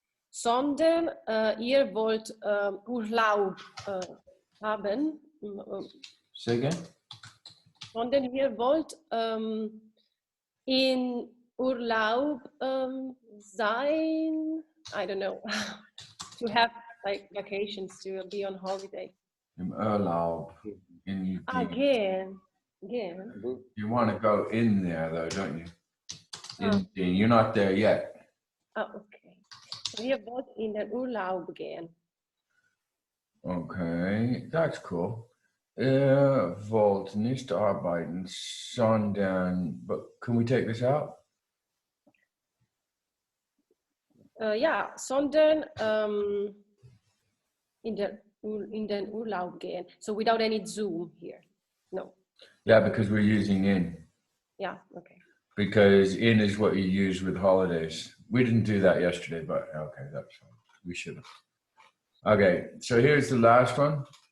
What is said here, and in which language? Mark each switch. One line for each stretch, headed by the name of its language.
German: Sondern ihr wollt Urlaub haben.
English: Say again?
German: sondern wir wollt in Urlaub sein.
English: I don't know. To have like vacations, to be on holiday.
German: Im Urlaub. In
English: Again. Bu You want to go in there though, don't you? Ah. You're not there yet. Ah, okay.
German: Wir wollen in den Urlaub gehen.
English: Okay, that's cool.
German: Wollt nicht arbeiten, sondern,
English: but can we take this out?
German: Ja, sondern in den Urlaub gehen.
English: So without any Zoom here. No. Yeah, because we're using in. Yeah, okay. Because in is what you use with holidays. We didn't do that yesterday, but okay, that's fine. We should have. Okay, so here's the last one.